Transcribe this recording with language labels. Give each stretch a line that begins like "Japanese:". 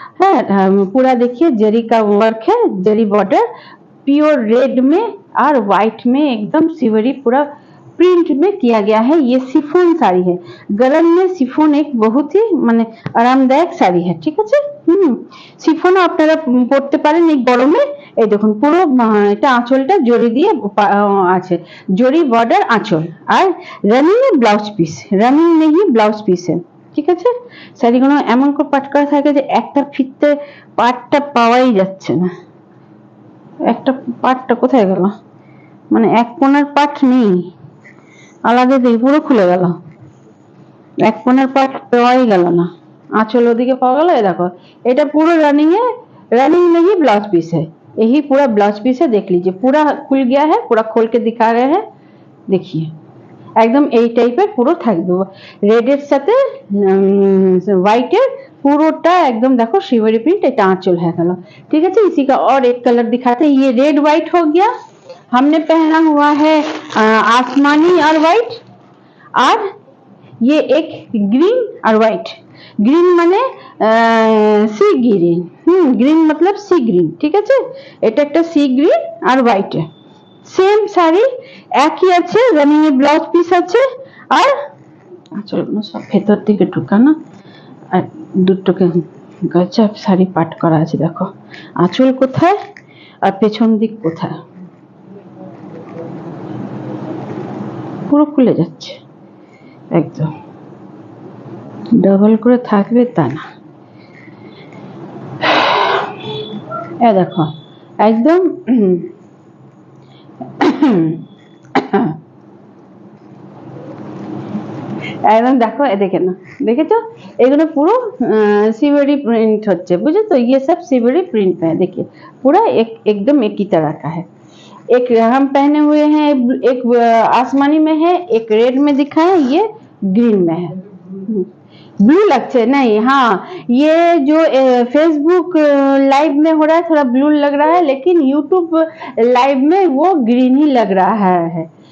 Hindi: হ্যাঁ, पूरा देखिए जरी का वर्क है, जरी बॉर्डर प्योर रेड में और व्हाइट में एकदम सिवरी पूरा प्रिंट में किया गया है। ये शिफॉन साड़ी है। गरम में शिफॉन एक बहुत ही माने आरामदायक साड़ी है, ठीक है?
Bangla: শিফনও আপনারা পরতে পারেন এই গরমে। এই দেখুন পুরো এটা আঁচলটা জরি দিয়ে আছে, জরি বর্ডার আঁচল, আর রানিং এ ব্লাউজ পিস, রানিং নেই ব্লাউজ পিসে, ঠিক আছে? শাড়িগুলো এমন করে পাট করা থাকে যে একটা ফিতে পাটটা পাওয়াই যাচ্ছে না। একটা পাটটা কোথায় গেল, মানে এক কোণের পাট নেই, আলাদা দিয়ে পুরো খুলে গেল, এক কোণের পাট পাওয়াই গেল না।
Hindi: आंचल ओदिके पावा गया। देखो
Bangla: এটা পুরো রানিং
Hindi: है, रनिंग नहीं ब्लाउज पीस है, यही पूरा ब्लाउज पीस है। देख लीजिए पूरा खुल गया है, पूरा खोल के दिखा रहे हैं। देखिए एकदम
Bangla: এই টাইপের পুরো থাকবে, রেডের সাথে হোয়াইটের পুরোটা একদম দেখো शिवरी प्रिंट। এটা
Hindi: आंचल है गया, ठीक है? इसी का और एक कलर दिखाते हैं। ये रेड व्हाइट हो गया। हमने पहना हुआ है आसमानी और व्हाइट, और ये एक ग्रीन और व्हाइट। ग्रीन माने सी ग्रीन, ग्रीन मतलब सी ग्रीन, ठीक है?
Bangla: এটা একটা সি গ্রিন আর হোয়াইট, সেম শাড়ি একই আছে, রানিং এ ব্লাউজ পিস আছে, আর আঁচলগুলো সব ভেতর দিকে ঢুকানো, আর দুটোকে গজব শাড়ি পাট করা আছে। দেখো আঁচল কোথায় আর পেছন দিক কোথায়, পুরো খুলে যাচ্ছে একদম। डबल করে থাকবে তা না, এ দেখো একদম একদম দেখো, এ দেখে না, দেখেছো? এগুলো পুরো सिवरी प्रिंट হচ্ছে, বুঝছো তো?
Hindi: ये सब सिवरी प्रिंट है। देखिए पूरा एकदम एक ही तरह का है। एक हम पहने हुए हैं, एक आसमानी में है, एक रेड में दिखा है, ये ग्रीन में है। ब्लू लगते नहीं, हाँ ये जो फेसबुक लाइव में हो रहा है थोड़ा ब्लू लग रहा है, लेकिन यूट्यूब लाइव में वो ग्रीन ही लग रहा है।